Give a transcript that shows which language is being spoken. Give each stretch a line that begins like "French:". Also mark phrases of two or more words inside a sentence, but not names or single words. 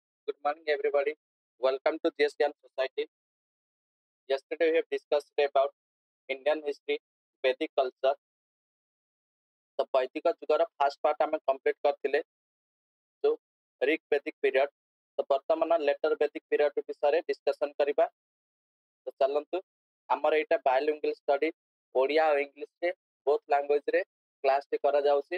English: good morning, everybody. Welcome to GS Gyan Society. Yesterday, we have discussed about Indian history, Vedic culture. The Vedic
Odia: ଯୁଗର
English: first part
Odia: ଆମେ କମ୍ପ୍ଲିଟ୍ କରିଥିଲେ ଯୋଉ
English: Rig Vedic period.
Odia: ତ ବର୍ତ୍ତମାନ
English: later Vedic period
Odia: ବିଷୟରେ ଡିସ୍କସନ୍ କରିବା। ତ ଚାଲନ୍ତୁ, ଆମର ଏଇଟା
English: bilingual study,
Odia: ଓଡ଼ିଆ ଆଉ ଇଂଲିଶରେ
English: both language
Odia: କ୍ଲାସଟି କରାଯାଉଛି।